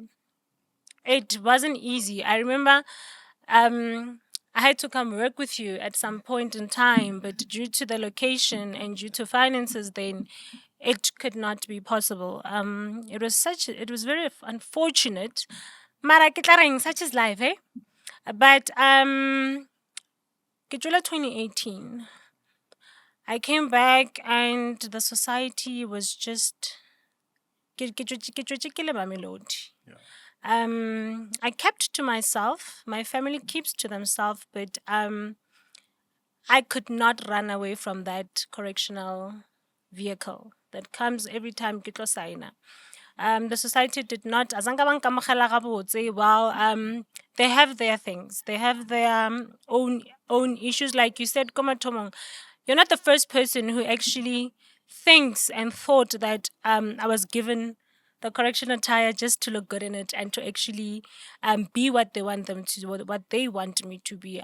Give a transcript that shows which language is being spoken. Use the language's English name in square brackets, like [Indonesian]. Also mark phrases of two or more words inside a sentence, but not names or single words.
[English] It wasn't easy. I remember I had to come work with you at some point in time, but due to the location and due to finances, then it could not be possible. It was very unfortunate. [Tswana] Mara ke tla reng, [English] such is life, eh? But [Tswana] ke tswela [English] 2018. I came back and the society was just [Tswana] ke tswetse ke le Mamelodi. [English] I kept to myself. My family keeps to themselves, but I could not run away from that correctional vehicle that comes every time [Tswana] ke tlo signa. [English] The society did not. Azange ba nkamogela gabotse. Well, they have their things. They have their own issues. Like you said, Komatomong, you're not the first person who actually thinks and thought that I was given the correction attire just to look good in it and to actually be what they want them to, what they want me to be.